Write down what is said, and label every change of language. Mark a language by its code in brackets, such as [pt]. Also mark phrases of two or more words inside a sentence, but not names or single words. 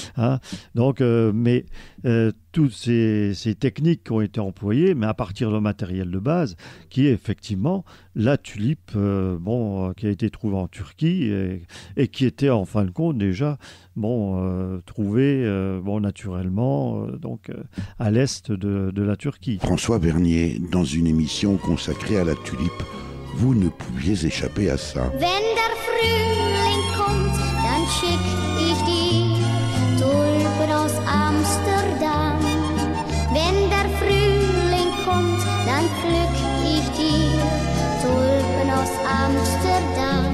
[fr] Mais toutes ces techniques ont été employées, mais à partir d'un matériel de base, qui est effectivement la tulipe qui a été trouvée en Turquie et qui était en fin de compte déjà trouvée naturellement à l'est de la Turquie. François Vernier, dans une émission consacrée à la tulipe, vous ne pouviez échapper à ça. [de] Wenn der Frühling kommt, dann schick ich dir Tulpen aus Amsterdam. Wenn der Frühling kommt, dann pflück ich dir Tulpen aus Amsterdam.